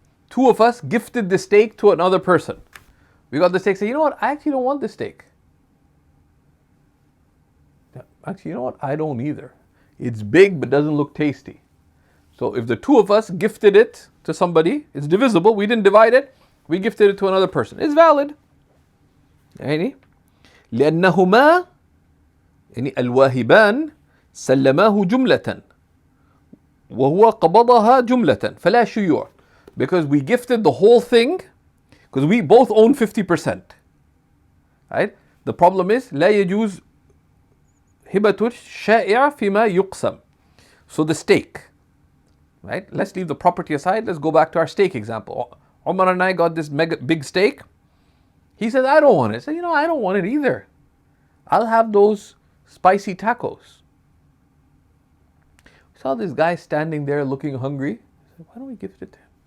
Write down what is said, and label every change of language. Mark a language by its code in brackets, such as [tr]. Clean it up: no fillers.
[en] Two of us gifted the stake to another person. We got the stake, say, you know what, I actually don't want this stake. Actually, you know what, I don't either. It's big but doesn't look tasty. So if the two of us gifted it to somebody, it's divisible, we didn't divide it, we gifted it to another person. It's valid. [ar] يعني لأنهما يعني الواهبان سلماه جملة وهو قبضها جملة فلا شيوع. [en] Because we gifted the whole thing, because we both own 50%. Right? The problem is [ar] لا يجوز هبة الشائع فيما يقسم. [en] So the stake. Right? Let's leave the property aside. Let's go back to our stake example. Umar and I got this big stake. He said, I don't want it. I said, you know, I don't want it either. I'll have those spicy tacos. We saw this guy standing there looking hungry. I said, why don't we gift it to him?